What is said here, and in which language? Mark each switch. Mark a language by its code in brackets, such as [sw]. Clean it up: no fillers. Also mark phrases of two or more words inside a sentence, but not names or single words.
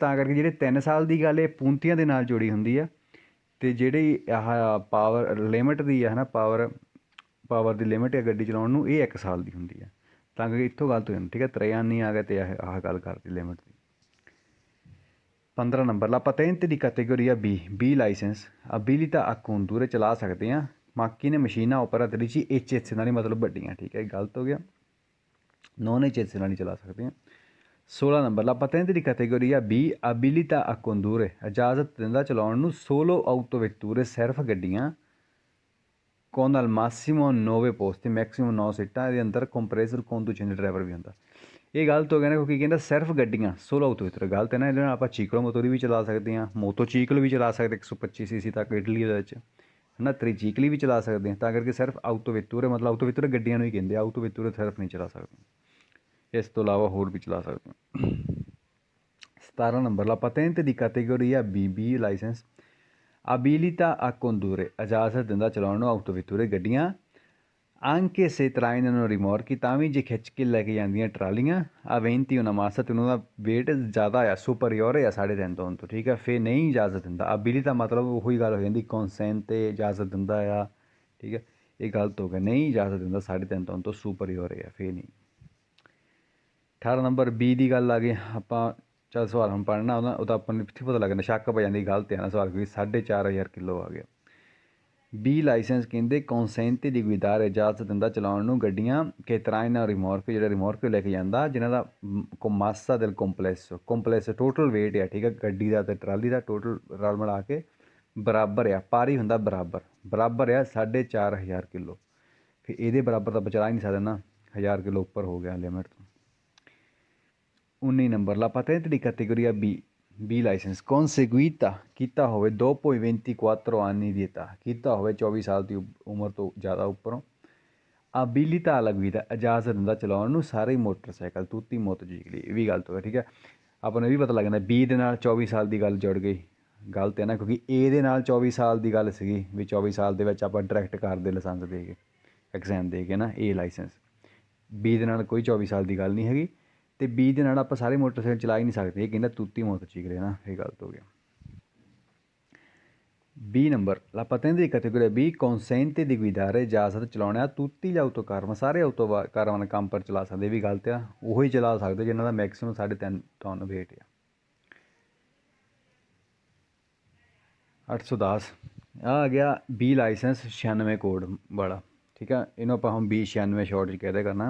[pa] ਤਾਂ ਕਰਕੇ ਜਿਹੜੇ 3 ਸਾਲ ਦੀ ਗੱਲ ਇਹ ਪੂੰਤੀਆਂ ਦੇ ਨਾਲ ਜੁੜੀ ਹੁੰਦੀ ਆ ਅਤੇ ਜਿਹੜੀ ਆਹ [en] power limit [pa] ਦੀ ਆ ਹੈ ਨਾ ਪਾਵਰ ਦੀ ਲਿਮਿਟ ਹੈ ਗੱਡੀ ਚਲਾਉਣ ਨੂੰ ਇਹ 1 ਸਾਲ ਦੀ ਹੁੰਦੀ ਹੈ। ਤਾਂ ਕਰਕੇ ਇੱਥੋਂ ਗਲਤ ਹੋ ਜਾਂਦੀ ਠੀਕ ਹੈ। ਤਰਿਆਨ ਨਹੀਂ ਆ ਗਿਆ ਅਤੇ ਆਹ ਗੱਲ ਕਰਦੀ ਲਿਮਿਟ ਦੀ। 15 ਨੰਬਰ [it] la patente [pa] ਦੀ categoria B ਲਾਇਸੈਂਸ [it] abilita a condurre [pa] ਚਲਾ ਸਕਦੇ ਹਾਂ macchine ਮਸ਼ੀਨਾਂ [it] operatrici eccezionali [pa] ਮਤਲਬ ਵੱਡੀਆਂ ਠੀਕ ਹੈ। ਗਲਤ ਹੋ ਗਿਆ [it] non eccezionali [pa] ਚਲਾ ਸਕਦੇ ਹਾਂ। 16 ਨੰਬਰ [it] la patente [pa] ਦੀ categoria B [it] abilita a condurre [pa] ਇਜਾਜ਼ਤ ਦਿੰਦਾ ਚਲਾਉਣ ਨੂੰ [it] solo autovetture [pa] ਸਿਰਫ ਗੱਡੀਆਂ [it] con al massimo 9 posti [pa] ਮੈਕਸੀਮਮ 9 ਸੀਟਾਂ ਇਹਦੇ ਅੰਦਰ ਕੰਪਰੈਸਰ conducente ਡਰਾਈਵਰ ਵੀ ਹੁੰਦਾ। ਇਹ ਗਲਤ ਹੋ ਗਿਆ ਨਾ ਕਿਉਂਕਿ ਕਹਿੰਦਾ ਸਿਰਫ ਗੱਡੀਆਂ 16 autovetture ਗਲਤ ਹੈ ਨਾ। ਇਹਦੇ ਨਾਲ ਆਪਾਂ [it] ciclo motori [pa] ਵੀ ਚਲਾ ਸਕਦੇ ਹਾਂ ਮੋਤੋਚੀਕਲ ਵੀ ਚਲਾ ਸਕਦੇ 125 cc ਤੱਕ ਇਟਲੀ ਦੇ ਵਿੱਚ ਹੈ ਨਾ ਤ੍ਰਿਚੀਕਲੀ ਵੀ ਚਲਾ ਸਕਦੇ ਹਾਂ। ਤਾਂ ਕਰਕੇ ਸਿਰਫ autovetture ਮਤਲਬ autovetture ਗੱਡੀਆਂ ਨੂੰ ਹੀ ਕਹਿੰਦੇ autovetture ਸਿਰਫ ਨਹੀਂ ਚਲਾ ਸਕਦੇ ਇਸ ਤੋਂ ਇਲਾਵਾ ਹੋਰ ਵੀ ਚਲਾ ਸਕਦੇ ਹਾਂ। 17 ਨੰਬਰ [it] la patente [pa] ਦੀ categoria B ਲਾਇਸੈਂਸ [it] abilita a condurre [pa] ਇਜਾਜ਼ਤ ਦਿੰਦਾ ਚਲਾਉਣ ਨੂੰ autovetture ਗੱਡੀਆਂ [it] anche se trainano rimorchi [pa] ਤਾਂ ਵੀ ਜੇ ਖਿੱਚ ਕੇ ਲੈ ਕੇ ਜਾਂਦੀਆਂ ਟਰਾਲੀਆਂ [it] aventi una massa [pa] ਅਤੇ ਉਹਨਾਂ ਦਾ ਵੇਟ ਜ਼ਿਆਦਾ ਆ ਸੁਪਰੀਅਰ ਆ 3.5 ਟਨ ਤੋਂ ਠੀਕ ਹੈ। ਫਿਰ ਨਹੀਂ ਇਜਾਜ਼ਤ ਦਿੰਦਾ abilita ਮਤਲਬ ਉਹੀ ਗੱਲ ਹੋ ਜਾਂਦੀ consent 'ਤੇ ਇਜਾਜ਼ਤ ਦਿੰਦਾ ਆ ਠੀਕ ਹੈ। ਇਹ ਗਲਤ ਹੋ ਗਿਆ ਨਹੀਂ ਇਜਾਜ਼ਤ ਦਿੰਦਾ 3.5 ਟਨ ਤੋਂ ਸੁਪਰੀਅਰ ਆ ਫਿਰ ਨਹੀਂ। 18 ਨੰਬਰ B ਦੀ ਗੱਲ ਆ ਗਈ ਆਪਾਂ ਚੱਲ ਸਵਾਲ ਹੁਣ ਪੜ੍ਹਨਾ ਉਹਦਾ ਆਪਾਂ ਨੂੰ ਇੱਥੇ ਪਤਾ ਲੱਗਦਾ ਸ਼ੱਕ ਪੈ ਜਾਂਦੀ ਗਲਤ ਹੈ ਨਾ ਸਵਾਲ ਕਿਉਂਕਿ 4.5 ਕਿਲੋ ਆ ਗਿਆ। B ਲਾਇਸੈਂਸ ਕਹਿੰਦੇ [it] consente di guidare [pa] ਇਜਾਜ਼ਤ ਦਿੰਦਾ ਚਲਾਉਣ ਨੂੰ ਗੱਡੀਆਂ ਕਿ [it] traina rimorchio [pa] ਜਿਹੜਾ ਰਿਮੋਰਕ ਲੈ ਕੇ ਜਾਂਦਾ ਜਿਨ੍ਹਾਂ ਦਾ [it] massa del complesso [pa] ਟੋਟਲ ਵੇਟ ਆ ਠੀਕ ਹੈ ਗੱਡੀ ਦਾ ਅਤੇ ਟਰਾਲੀ ਦਾ ਟੋਟਲ ਰਲ ਮਿਲਾ ਕੇ ਬਰਾਬਰ ਆ ਪਾਰੀ ਹੁੰਦਾ ਬਰਾਬਰ ਆ 4.5 ਕਿਲੋ। ਫਿਰ ਇਹਦੇ ਬਰਾਬਰ ਤਾਂ ਬਚਾ ਹੀ ਨਹੀਂ ਸਕਦੇ ਨਾ 1000 ਕਿਲੋ ਉੱਪਰ ਹੋ ਗਿਆ ਲਿਮਿਟ ਤੋਂ। 19 ਨੰਬਰ [it] la patente di categoria B [pa] ਲਾਇਸੈਂਸ conseguita ਕੀਤਾ ਹੋਵੇ [it] dopo i 24 anni [pa] ਦੀ età ਕੀਤਾ ਹੋਵੇ 24 ਸਾਲ ਦੀ ਉਮਰ ਤੋਂ ਜ਼ਿਆਦਾ ਉੱਪਰੋਂ [it] abilita alla guida [pa] ਇਜਾਜ਼ਤ ਦਿੰਦਾ ਚਲਾਉਣ ਨੂੰ ਸਾਰੇ ਮੋਟਰਸਾਈਕਲ ਤੁੱਤੀ ਮੋਟਰਸਾਈਕਲ ਇਹ ਵੀ ਗਲਤ ਹੋ ਗਿਆ ਠੀਕ ਹੈ। ਆਪਾਂ ਨੂੰ ਇਹ ਵੀ ਪਤਾ ਲੱਗਦਾ B ਦੇ ਨਾਲ 24 ਸਾਲ ਦੀ ਗੱਲ ਜੁੜ ਗਈ ਗਲਤ ਹੈ ਨਾ ਕਿਉਂਕਿ A ਦੇ ਨਾਲ 24 ਸਾਲ ਦੀ ਗੱਲ ਸੀਗੀ ਵੀ 24 ਸਾਲ ਦੇ ਵਿੱਚ ਆਪਾਂ ਡਾਇਰੈਕਟ ਕਾਰ ਦੇ ਲਾਇਸੈਂਸ ਦੇ ਕੇ ਐਗਜ਼ਾਮ ਦੇ ਕੇ ਨਾ A ਲਾਇਸੈਂਸ B ਦੇ ਨਾਲ ਕੋਈ 24 ਸਾਲ ਦੀ ਗੱਲ ਨਹੀਂ ਹੈਗੀ ਅਤੇ B ਦੇ ਨਾਲ ਆਪਾਂ ਸਾਰੇ ਮੋਟਰਸਾਈਕਲ ਚਲਾ ਹੀ ਨਹੀਂ ਸਕਦੇ ਇਹ ਕਹਿੰਦਾ ਤੁੱਤੀ ਮੋਟਰਸਾਈਕਲ ਹੈ ਨਾ ਇਹ ਗਲਤ ਹੋ ਗਿਆ। B ਨੰਬਰ [it] la patente di categoria B consente di guidare [pa] ਇਜਾਜ਼ਤ ਚਲਾਉਣਾ [it] tutti gli autocar [pa] ਸਾਰੇ ਕਾਰਾਂ ਕੰਮ ਪਰ ਚਲਾ ਸਕਦੇ ਇਹ ਵੀ ਗਲਤ ਆ ਉਹੀ ਚਲਾ ਸਕਦੇ ਜਿਹਨਾਂ ਦਾ ਮੈਕਸੀਮਮ 3.5 ਟਨ ਵੇਟ ਆ। 810 ਆ ਗਿਆ B ਲਾਇਸੈਂਸ 96 ਕੋਡ ਵਾਲਾ ਠੀਕ ਆ ਇਹਨੂੰ ਆਪਾਂ ਹੁਣ B96 ਸ਼ਾਰਟ 'ਚ ਕਹਿਦੇ ਕਰਨਾ।